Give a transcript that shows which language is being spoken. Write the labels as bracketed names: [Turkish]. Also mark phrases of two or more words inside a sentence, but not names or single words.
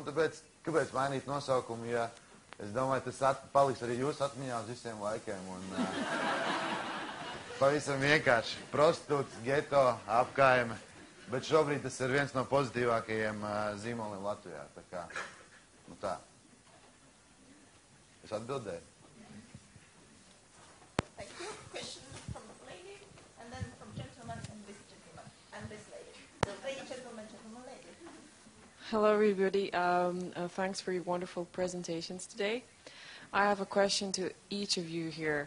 [Latvian] Un tāpēc, kāpēc mainīt nosaukumu, ja es domāju, tas paliks arī jūsu atmiņā uz visiem laikiem. Un pavisam vienkārši prostitūts, Ghetto, apkaime. Bet šobrīd tas ir viens no pozitīvākajiem zīmoliem Latvijā. Tā kā, nu tā. Es atbildēju. [English] Thank you. Question from the lady, and then from gentleman, and this gentleman, and this lady. So lady, gentleman, lady. Hello, everybody. Thanks for your wonderful presentations today. I have a question to each of you here.